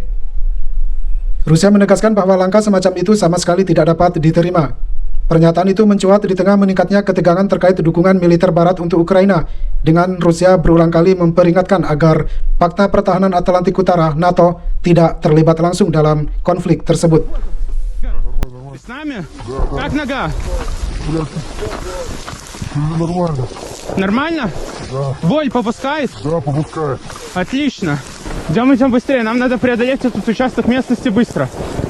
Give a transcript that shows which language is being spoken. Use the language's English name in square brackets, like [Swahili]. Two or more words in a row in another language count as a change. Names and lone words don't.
[Indonesian] Rusia menegaskan bahwa langkah semacam itu sama sekali tidak dapat diterima. Pernyataan itu mencuat di tengah meningkatnya ketegangan terkait dukungan militer Barat untuk Ukraina, dengan Rusia berulang kali memperingatkan agar Pakta Pertahanan Atlantik Utara (NATO) tidak terlibat langsung dalam konflik tersebut. [Russian] С нами? Да. Как нога? Нормально. Нормально? Да. Боль попускает? Да, попускает. Отлично. Идем быстрее, нам надо преодолеть этот участок местности быстро.